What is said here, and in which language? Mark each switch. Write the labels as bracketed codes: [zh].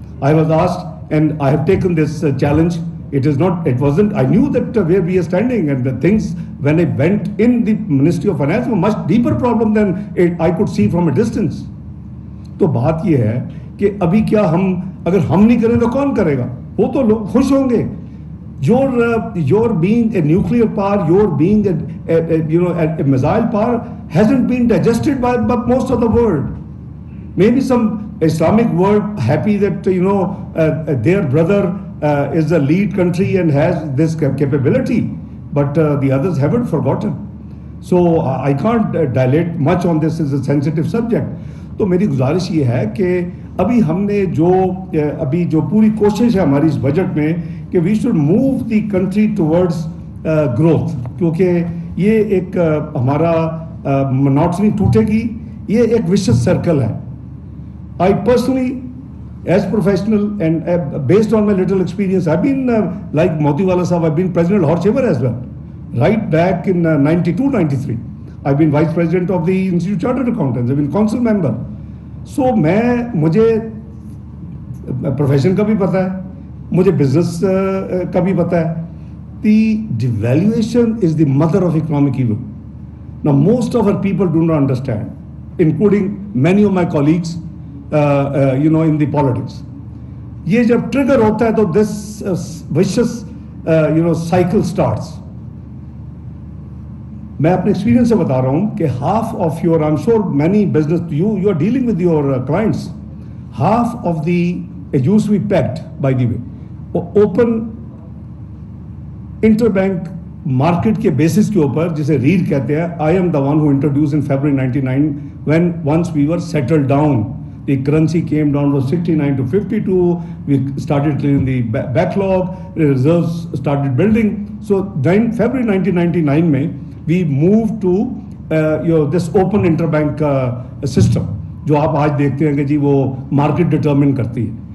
[en] I was asked and I have taken this challenge. It wasn't, I knew that where we are standing and the things when I went in the Ministry of Finance were much deeper problem than I could see from a distance. [ur] تو بات یہ ہے کہ ابھی کیا اگر ہم نہیں کریں تو کون کرے گا؟ وہ تو لوگ خوش ہوں گے. [en] Your being a nuclear power, your being a missile power hasn't been digested by most of the world. Maybe some Islamic world happy that their brother is the lead country and has this capability, but the others haven't forgotten. So I can't dilate much on this, is a sensitive subject. [ur] تو میری گزارش یہ ہے کہ ابھی ہم نے جو پوری کوشش ہے ہماری اس بجٹ میں کہ [en] we should move the country towards growth, [ur] کیونکہ یہ ایک ہمارا مونوٹنی ٹوٹے گی، یہ ایک وشس سرکل ہے. [en] I personally, as professional and based on my little experience, I've been like Motiwala Sahab, I've been president of Lahore Chamber as well, right back in 92-93. I've been vice president of the Institute of Chartered Accountants, I've been council member. [ur] So مجھے profession کا بھی پتہ ہے، مجھے business کا بھی پتہ ہے. [en] The devaluation is the mother of economic evil. Now most of our people do not understand, including many of my colleagues in the politics. [ur] یہ جب trigger ہوتا ہے تو [en] this vicious cycle starts. [ur] میں اپنے ایکسپیرینس سے بتا رہا ہوں کہ [en] half of your, I'm sure many business, you are dealing with your clients, half of the, it used to be pegged by the way, open interbank market [ur] کے basis کے اوپر جسے ریڈ کہتے ہیں. [en] I am the one who introduced in February 99 when once we were settled down, the currency came down from 69 to 52, we started clearing the backlog, reserves started building. So then February 1999 [ur] میں [en] we moved to this open interbank system [ur] جو آپ آج دیکھتے ہیں کہ جی وہ market determine کرتی ہے.